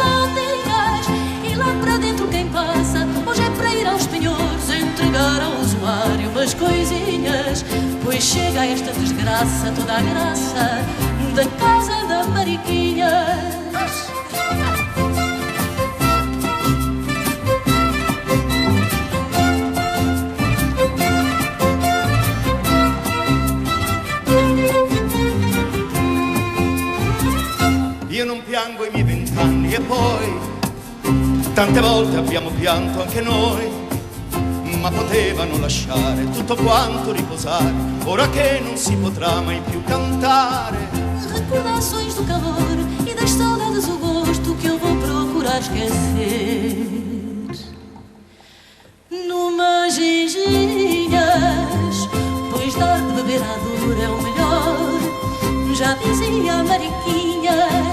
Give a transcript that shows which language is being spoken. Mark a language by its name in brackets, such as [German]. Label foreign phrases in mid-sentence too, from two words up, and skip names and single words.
[Portuguese] voltinhas, e lá para dentro quem passa, hoje é para ir aos penhores, entregar ao usuário umas coisinhas, pois chega a esta desgraça toda a graça da casa da Mariquinhas. [Italian] Io non piango i miei 20 anni e poi tante volte abbiamo pianto anche noi, ma potevano lasciare tutto quanto riposare, ora che non si potrà mai più cantare. [Portuguese] Recordações do calor e das saudades, o gosto que eu vou procurar esquecer. Numas ginginhas, pois dar de beber à dor é o melhor, já dizia a Mariquinhas.